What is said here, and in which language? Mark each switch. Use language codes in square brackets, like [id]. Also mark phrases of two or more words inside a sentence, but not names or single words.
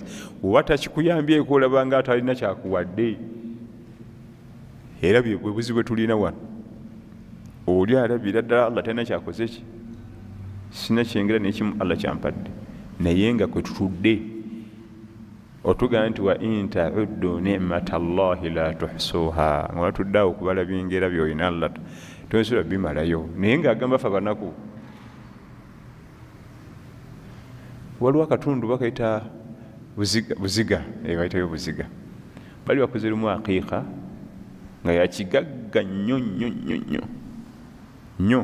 [lg] oba takikuyambyeko olaba nga atalina kyakuwadde. era bwe buzibu bwe tulina wano, oli alabira ddala Allah talina kyakoze ki, sina kyengera nekimu Allah kyampadde. naye nga kwe tutudde otugamba nti [ar] وإن تعدوا نعمة الله لا تحصوها, [lg] nga watuddeawo okubala byengera byolina Allah tosobola bimalayo. naye ng'agamba ffe abanaku, waliwo akatundu bakayita buziga, bayitayo buziga, bali bakoze lumu aqiiqa nga yakigagga nnyo nnyo nnyo nnyo nnyo.